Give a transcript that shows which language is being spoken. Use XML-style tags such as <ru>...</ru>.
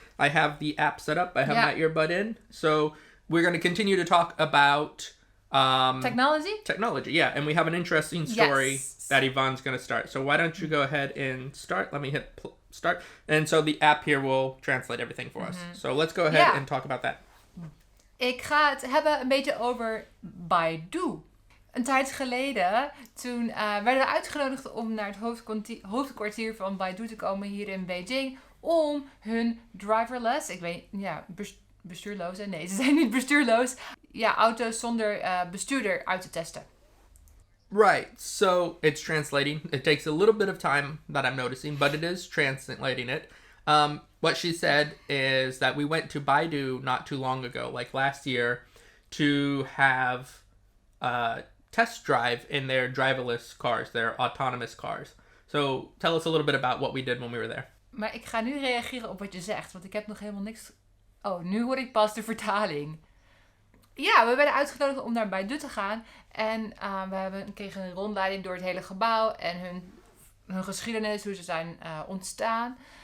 <en>I have the app set up. I have my earbud in. So we're going to continue to talk about technology, yeah, and we have an interesting story that Yvonne's going to start. So why don't you go ahead and start? Let me hit start. And so the app here will translate everything for us. So let's go ahead and talk about that.</en> <nl>Ik ga het hebben een beetje over Baidu. Een tijd geleden, toen werden we uitgenodigd om naar het hoofdkwartier van Baidu te komen hier in Beijing om hun driverless, bestuurloze, nee, ze zijn niet bestuurloos, auto's zonder bestuurder uit te testen.</nl> <en>Right, so it's translating. It takes a little bit of time that I'm noticing, but it is translating it. What she said is that we went to Baidu not too long ago, like last year, to have a test drive in their driverless cars, their autonomous cars. So tell us a little bit about what we did when we were there.</en> <nl>Maar ik ga nu reageren op wat je zegt, want ik heb nog helemaal niks... Oh, nu hoor ik pas de vertaling. Ja, we werden uitgenodigd om naar Baidu te gaan. En we kregen een rondleiding door het hele gebouw. En hun geschiedenis, hoe ze zijn ontstaan.</nl>